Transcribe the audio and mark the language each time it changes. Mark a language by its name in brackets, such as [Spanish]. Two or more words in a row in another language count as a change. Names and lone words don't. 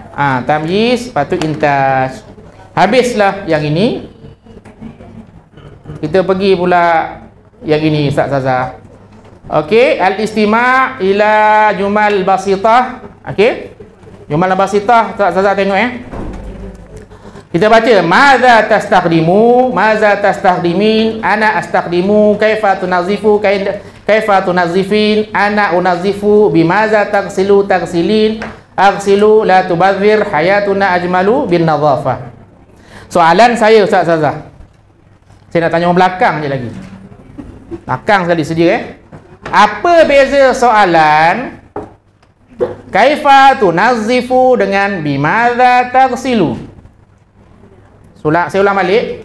[Malay] Tamyiz, lepas tu intaj. Habislah yang ini. Kita pergi pula yang ini Ustaz Zazah. [Arabic] Okey, الاستماع إلى جمل بسيطة. [Malay] Okey. [Arabic] جمل بسيطة [Malay] Ustaz Zazah tengok Kita baca [Arabic] ماذا تستخدم، ماذا تستخدمين، أنا أستخدم, كيف تنظف، كيف تنظفين، أنا أنظف، بماذا تغسل تغسلين، أغسل لا تبذر، حياتنا أجمل بالنظافة. [Malay] Soalan saya Ustaz Zazah. Saya nak tanya orang belakang je lagi. Belakang sekali sedia Apa beza soalan [Arabic] كيف تنظف [Malay] dengan [Arabic] بماذا تغسل? [Malay] Saya ulang balik.